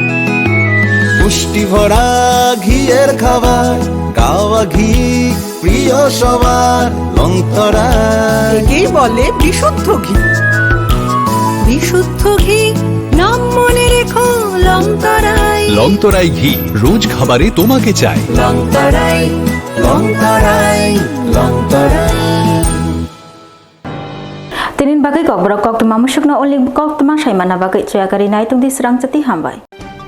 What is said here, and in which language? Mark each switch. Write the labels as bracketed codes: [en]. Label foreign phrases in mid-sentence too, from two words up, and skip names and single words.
[bn] পুষ্টি ভরা ঘিয়ের খাবার গাওয়া ঘি প্রিয় সবার লংতরাই। একেই বলে বিশুদ্ধ ঘি। বিশুদ্ধ ঘি নাম মনে রেখো লংতরাই। লংতরাই ঘি রোজ খাবারে তোমাকে চাই। লংতরাই লংতরাই লংতরাই। [trp] Tinin bagai Kokborok Koktwma musukna only Koktwma saimana bagai Swrangchati nai tung di Swrangchati hambai.